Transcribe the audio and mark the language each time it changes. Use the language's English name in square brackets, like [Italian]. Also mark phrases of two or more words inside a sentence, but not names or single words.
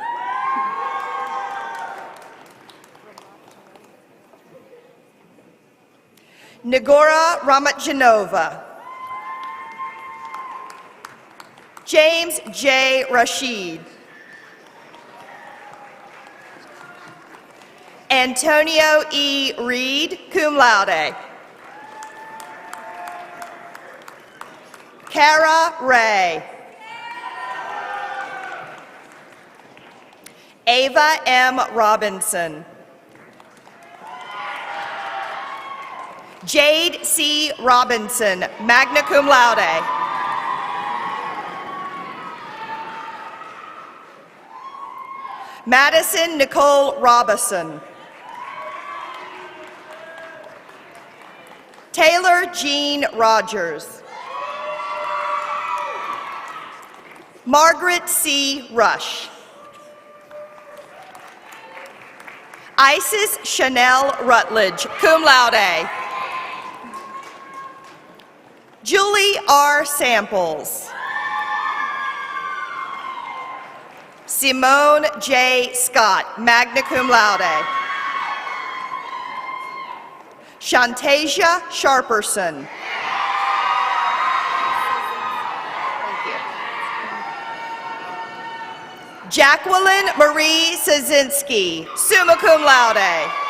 [English] Nagora Ramatjanova. James J. Rashid. Antonio E. Reed, [Latin] cum laude. [English] Kara Ray. Ava M. Robinson. Jade C. Robinson, [Latin] magna cum laude. [English] Madison Nicole Robison. Taylor Jean Rogers. Margaret C. Rush. Isis Chanel Rutledge, [Latin] cum laude. [English] Julie R. Samples. Simone J. Scott, [Latin] magna cum laude. Shantasia Sharperson. [English] Jacqueline Marie Szynski, [Latin] summa cum laude.